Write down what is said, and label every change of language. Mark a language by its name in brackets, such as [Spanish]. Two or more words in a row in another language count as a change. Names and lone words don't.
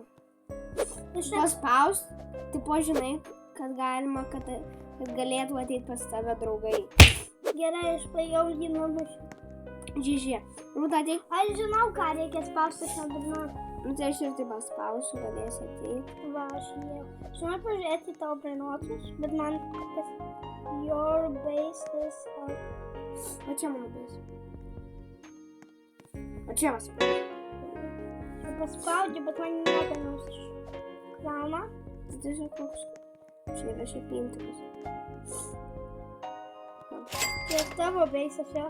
[Lithuanian] Paspaust, tipo žinai, kad galima, kad galėtų ateiti pas tave draugai. Gerai, aš paėjau jį numušiu. Žižė. Rūta, ateik. Aš žinau, ką reikia spausti šią dugną. Nu tai aš ir taip paspausiu, galėsi ateiti. Va, aš įėjau. Aš noriu pažiūrėti tavo [English] Brain Rotus, [Lithuanian] bet man kas... [English] Your base is up. [Lithuanian] O čia mano base. O čia paspaudžiu. Čia paspaudžiu, bet man nieko neužkrauna. Tai tiesiog koks. Čia yra šiaip intikas. Čia tavo base'as, jo?